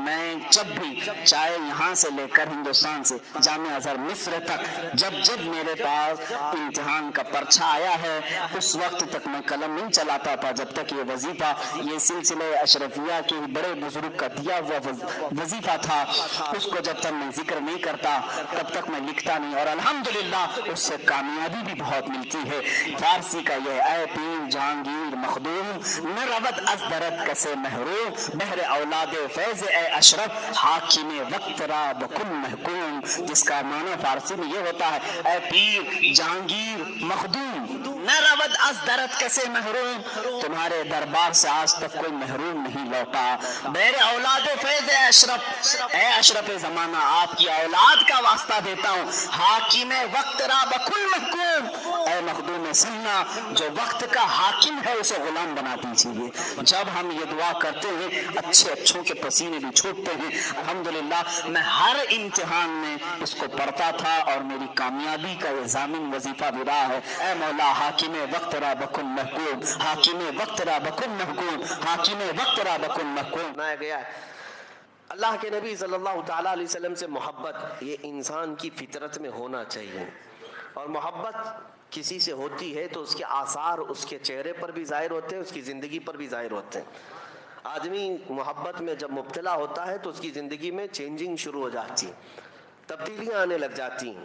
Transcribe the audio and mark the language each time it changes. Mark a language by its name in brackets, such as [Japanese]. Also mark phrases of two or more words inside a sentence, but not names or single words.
[Urdu] میں جب بھی چاہے یہاں سے لے کر ہندوستان سے جامعہ ازہر مصر تک جب میرے پاس امتحان کا پرچہ آیا ہے اس وقت تک میں قلم نہیں چلاتا تھا جب تک یہ وظیفہ یہ سلسلہ اشرفیہ کے بڑے بزرگ کا دیا ہوا وظیفہ تھا اس کو جب تک میں ذکر نہیں کرتا تب تک میں لکھتا نہیں، اور الحمدللہ اس سے کامیابی بھی بہت ملتی ہے۔ فارسی کا یہ [Persian] اے پیر جہانگیر مخدوم نہ رود از درد کسے محروم بہر اولاد فیض اے اشرف حاکم وقت را بکن محکوم، [Urdu] جس کا معنی فارسی میں یہ ہوتا ہے [Persian] اے پیر جہانگیر مخدوم نہ رود از درد کسے محروم، [Urdu] تمہارے دربار سے آج تک کوئی محروم نہیں لوٹا، [Persian] بہر اولاد فیض اے اشرف، [Urdu] اے اشرف زمانہ آپ کی اولاد کا واسطہ دیتا ہوں، [Persian] حاکم وقت را بکن محکوم، [Urdu] اے مخدوم سننا جو وقت کا حاکم ہے اسے غلام بنا دیجیے۔ جب ہم یہ دعا کرتے ہیں اچھوں کے پسینے بھی چھوٹتے ہیں۔ الحمدللہ میں ہر امتحان میں اس کو پڑھتا تھا اور میری کامیابی کا یہ ضامن وظیفہ بھی رہا ہے، اے مولا [Persian] حاکم وقت را بکن محکوم، حاکم وقت را بکن محکوم، حاکم وقت را بکن محکوم۔ [Urdu] بنایا گیا ہے اللہ کے نبی [Arabic] صلی اللہ تعالیٰ علیہ وسلم [Urdu] سے محبت یہ انسان کی فطرت میں ہونا چاہیے، اور محبت کسی سے ہوتی ہے تو اس کے آثار اس کے چہرے پر بھی ظاہر ہوتے ہیں، اس کی زندگی پر بھی ظاہر ہوتے ہیں۔ آدمی محبت میں جب مبتلا ہوتا ہے تو اس کی زندگی میں چینجنگ شروع ہو جاتی ہے، تبدیلیاں آنے لگ جاتی ہیں۔